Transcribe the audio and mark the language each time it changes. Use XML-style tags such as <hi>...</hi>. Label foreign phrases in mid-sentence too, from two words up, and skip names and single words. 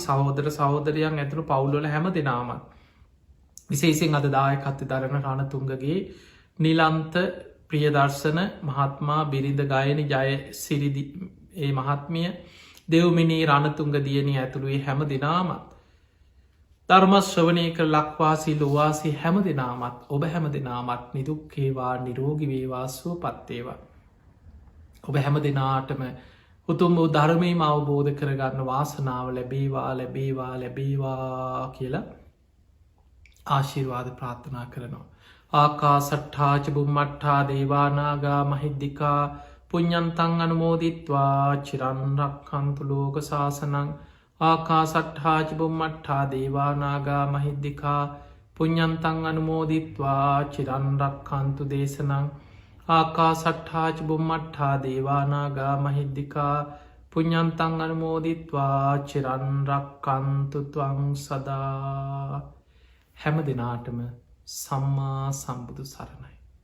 <si>සහෝදර සහෝදරයන් ඇතුළු පවුල්වල හැම දෙනාමත් විශේෂෙන් අද දායකත්ව දරන රණතුංගගේ නිලන්ත ප්‍රියදර්ශන මහත්මා බිරිඳ ගයන ජය සිරිදි ඒ මහත්මිය දෙව්මිනී රණතුංග දියණිය ඇතුළුවේ හැම දෙනාමත් ධර්මශ්‍රවනය කර ලක්වාසී ලොවාසී හැම දෙනාමත් ඔබ හැම දෙනාමත් නිදුක්කේවා නිරෝගිවේවා සුවපත්තේවා. ඔබ හැම දෙනාටම උතුම් වූ ධර්මයම අවබෝධ කරගන්න වාසනාව ලැබේවා ලැබේවා ලැබේවා කියලා ආශිර්වාද ප්‍රාර්ථනා කරනවා.</si> <pi>ආකා සට්ඨාච බුම්මට්ඨා දේවානාගා මහිද්දිකා පුඤ්ඤන්තං අනුමෝදිත්වා චිරන්රක්ඛන්තු ලෝක සාසනං ආකා සට්ඨාච බුම්මට්ඨා දේවානාගා මහිද්දිකා පුඤ්ඤන්තං අනුමෝදිත්වා චිරන්රක්ඛන්තු දේශනං ආකා සට්ඨාච බුම්මට්ඨා දේවානාගා මහිද්දිකා පුඤ්ඤන්තං අනුමෝදිත්වා චිරන්රක්ඛන්තු ත්වං සදා.</pi> <si>හැම දෙනාටම සම්මා සම්බුදු සරණයි.</si>